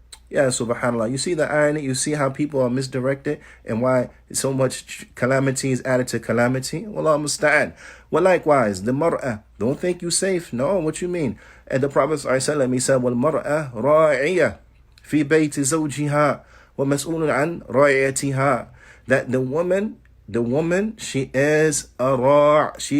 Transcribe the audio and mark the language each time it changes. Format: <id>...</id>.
<en>Yeah, subhanAllah. You see the irony, you see how people are misdirected and why so much calamity is added to calamity. Wallah musta'an. Well, likewise, the mar'ah, don't think you safe. No, what you mean? And the Prophet ﷺ, he said,</en> <ar>وَالْمَرْأَةُ رَاعِيَةٌ فِي بَيْتِ زَوْجِهَا وَمَسْئُولٌ عَنْ رَاعِيَتِهَا.</ar> <en>That the woman, she is a ra'iyah.</en>